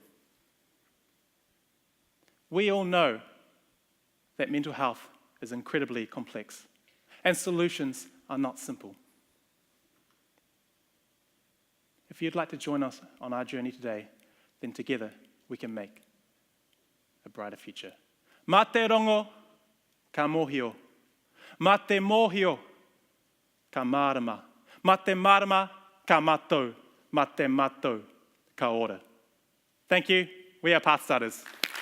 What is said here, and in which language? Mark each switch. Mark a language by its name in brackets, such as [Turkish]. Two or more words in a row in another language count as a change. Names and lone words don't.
[English] We all know that mental health is incredibly complex, and solutions are not simple. If you'd like to join us on our journey today, then together we can make a brighter future. [Māori] Mā te rongo, ka mōhio. Mā te mōhio, ka mārama. Mā te mārama, ka mātou. Mā te mātou, ka ora. [English] Thank you. We are Pathstarters.